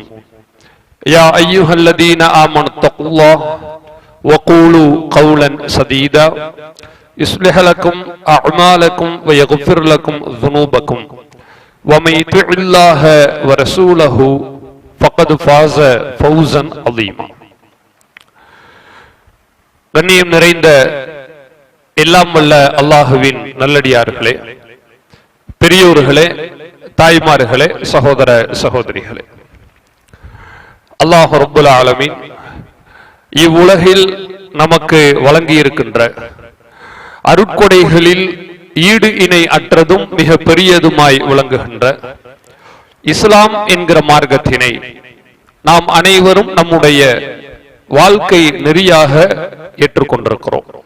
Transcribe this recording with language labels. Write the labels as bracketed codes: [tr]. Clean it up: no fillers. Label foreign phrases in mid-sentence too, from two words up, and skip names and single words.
[ar] يا أيها الذين آمنوا اتقوا الله وقولوا قولا سديدا يصلح لكم أعمالكم ويغفر لكم ذنوبكم ومن يطع الله ورسوله فقد فاز فوزا عظيما. [ta] கண்ணியம் நிறைந்த எல்லாம் வல்ல அல்லாஹுவின் நல்லடியார்களே, பெரியோர்களே, தாய்மார்களே, சகோதர சகோதரிகளே, அல்லாஹ் [ar] رب العالمين [ta] இவ்வுலகில் நமக்கு வழங்கி இருக்கின்ற அருட்கொடைகளில் ஈடு இணை அற்றதும் மிக பெரியதுமாய் விளங்குகின்ற இஸ்லாம் என்கிற மார்க்கத்தினை நாம் அனைவரும் நம்முடைய வாழ்க்கை நெறியாக ஏற்றுக்கொண்டிருக்கிறோம்.